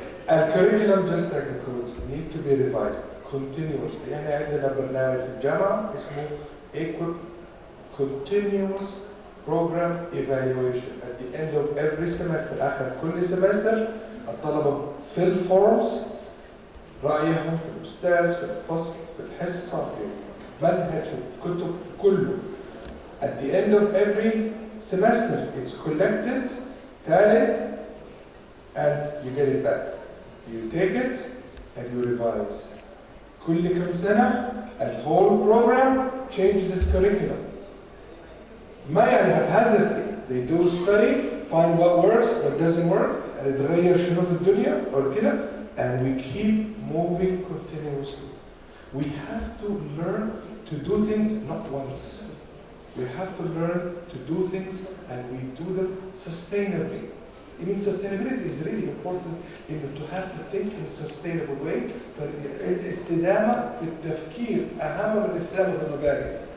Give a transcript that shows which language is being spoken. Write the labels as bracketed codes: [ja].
[en] الكوريكولم just like the codes need to be revised continuously. [ar] يعني عندنا برنامج في الجامعة اسمه continuous program evaluation. [en] At the end of every semester, [ar] آخر كل semester الطلبة [en] fill forms [ar] رأيهم في الأستاذ في الفصل في الحصة في المنهج في الكتب كله. [en] At the end of every semester it's collected, tallied, and you get it back. You take it and you revise. [ar] كل كم سنة [en] the whole program changes its curriculum. [ar] ما يعني [en] haphazardly. They do study, find what works, what doesn't work, and [ar] يتغير شنو في الدنيا أو كده, [en] and we keep moving continuously. We have to learn to do things not once. We have to learn to do things and we do them sustainably. I mean, sustainability is really important to have to think in a sustainable way. [ar] الاستدامة في التفكير أهم من الاستدامة في المبادئ.